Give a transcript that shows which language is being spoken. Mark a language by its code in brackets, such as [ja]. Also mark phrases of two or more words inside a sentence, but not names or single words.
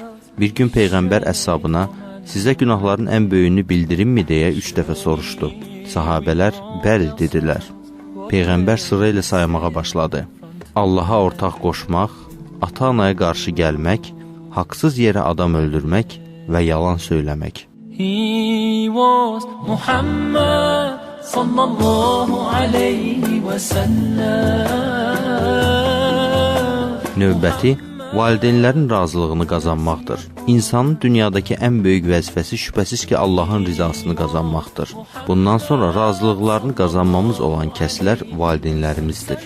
[az] Bir gün Peyğəmbər əshabına, sizə günahların ən böyüyünü bildirimmi deyə 3 dəfə soruşdu. Sahabələr, bəli dedilər. Peyğəmbər sırayla saymağa başladı. Allaha ortaq qoşmaq, ata-anaya qarşı gəlmək, haqsız yerə adam öldürmək və yalan söyləmək. [en] He was [ar] Muhammad صلى الله عليه وسلم. [az] Növbəti, valideynlərin razılığını qazanmaqdır. İnsanın dünyadakı ən böyük vəzifəsi şübhəsiz ki, Allahın rizasını qazanmaqdır. Bundan sonra razılıqlarını qazanmamız olan kəslər valideynlərimizdir.